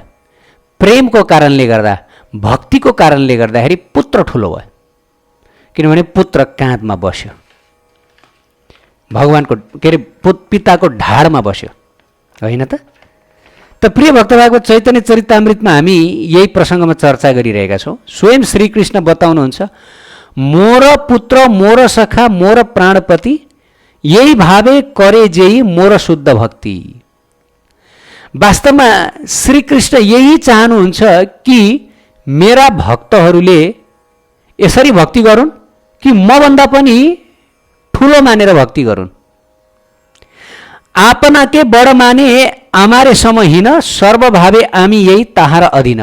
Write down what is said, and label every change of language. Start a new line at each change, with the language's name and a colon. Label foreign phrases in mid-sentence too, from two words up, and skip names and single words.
Nepali: प्रेमको कारणले गर्दा, भक्तिको कारणले गर्दाखेरि पुत्र ठुलो भयो, किनभने पुत्र काँधमा बस्यो, भगवानको के अरे पिताको ढाडमा बस्यो, होइन त? त प्रिय भक्तभागको चैतन्य चरितामृतमा हामी यही प्रसङ्गमा चर्चा गरिरहेका छौँ। स्वयं श्रीकृष्ण बताउनुहुन्छ,
Bangla: মোর পুত্র মোর সখা মোর প্রাণপতি, এই ভাবে করে যেই মোর শুদ্ধ ভক্তি।
Nepali: वास्तवमा श्रीकृष्ण यही चाहनुहुन्छ कि मेरा भक्तहरूले यसरी भक्ति गरून् कि मभन्दा पनि ठुलो मानेर भक्ति गरून्।
Bangla: আপনা কে বড় মানে আমারে সমহীন, সর্বভাবে আমি হই তাহার অধীন।